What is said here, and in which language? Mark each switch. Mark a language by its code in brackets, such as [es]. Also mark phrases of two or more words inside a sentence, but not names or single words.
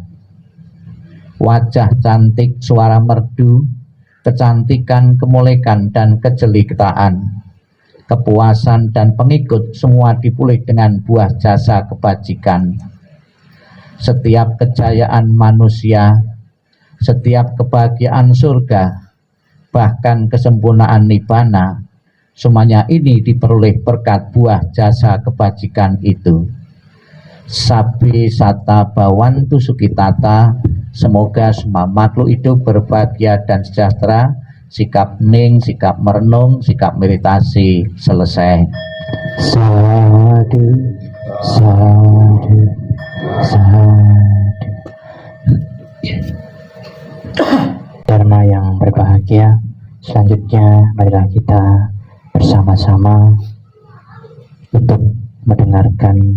[id] Wajah cantik, suara merdu, kecantikan, kemolekan, dan kejelitaan, kepuasan dan pengikut semua dipulih dengan buah jasa kebajikan. Setiap kejayaan manusia, setiap kebahagiaan surga, bahkan kesempurnaan nibbana, semuanya ini diperoleh berkat buah jasa kebajikan itu. [pi] Sabbi sata bawantu sukitata, [id] semoga semua makhluk hidup berbahagia dan sejahtera. Sikap hening, sikap merenung, sikap meditasi selesai. [pi] Sadu, sadu, sadu. [id] Dharma yang berbahagia, selanjutnya marilah kita bersama-sama untuk mendengarkan